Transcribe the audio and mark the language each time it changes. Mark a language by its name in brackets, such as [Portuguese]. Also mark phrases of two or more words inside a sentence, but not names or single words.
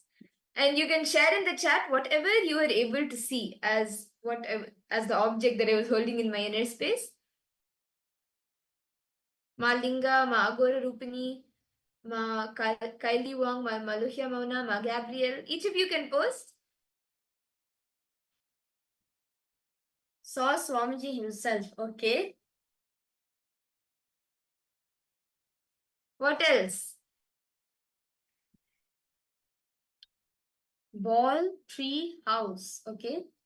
[English] And you can share in the chat whatever you were able to see as the object that I was holding in my inner space. Ma Linga, Ma Agora Rupini, Ma Kylie Wong, Ma Maluhya Mauna, Ma Gabriel. Each of you can post. Saw Swamiji himself, okay? What else? Ball, tree, house, okay?